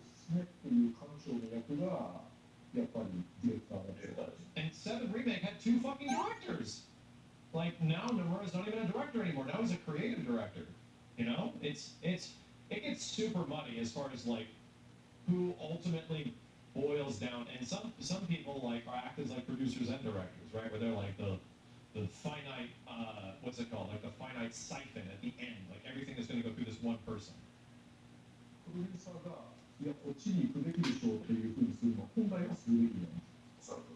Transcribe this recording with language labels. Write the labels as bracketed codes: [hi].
[ja] っていう彼女の役がやっぱりディレクターだった。 [en] And 7 Remake had 2 fucking directors. Like now Nomura's not even a director anymore. Now he's a creative director. You know? It gets super muddy as far as like who ultimately boils down, and some people like are act as like producers and directors, right? Where they're like the finite what's it called? Like the finite siphon at the end. Like everything is going to go through this one person. [ja] プロデューサーがいやこっちに行くべきでしょうっていうふうにするのは本来はするべきなんです。